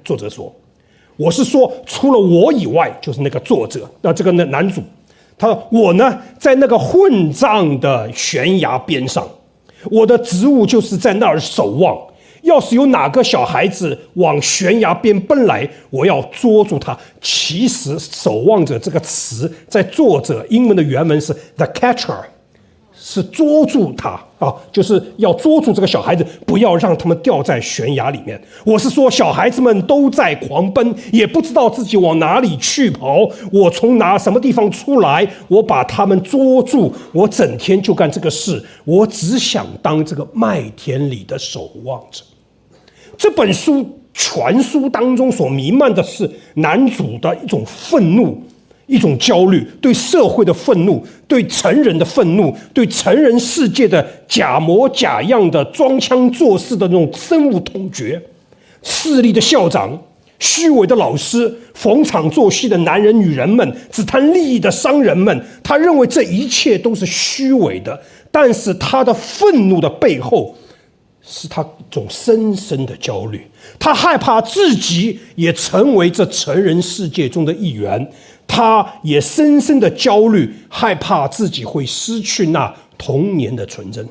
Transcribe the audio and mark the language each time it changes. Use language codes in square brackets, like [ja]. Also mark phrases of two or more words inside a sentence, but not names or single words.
[zh] 作者說，我是說除了我以外，就是那個作者，這個男主，他說我呢在那個混賬的懸崖邊上，我的職務就是在那兒守望，要是有哪個小孩子往懸崖邊奔來，我要捉住他。其實守望者這個詞在作者英文的原文是 [en] the catcher， [zh] 是捉住他就是要捉住這個小孩子，不要讓他們掉在懸崖裡面。我是說小孩子們都在狂奔，也不知道自己往哪裡去跑，我從什麼地方出來，我把他們捉住，我整天就幹這個事，我只想当這個麥田裡的守望者。這本書全書當中所彌漫的是男主的一種憤怒，一種焦慮，對社會的憤怒，对成人的憤怒，对成人世界的假模假樣的裝腔作勢的那種深惡痛絕。勢利的校長，虛偽的老師，逢場作戲的男人女人們，只談利益的商人們，他認為這一切都是虛偽的，但是他的憤怒的背後是他一種深深的焦慮，他害怕自己也成為這成人世界中的一員，他也深深的焦慮，害怕自己會失去那童年的純真。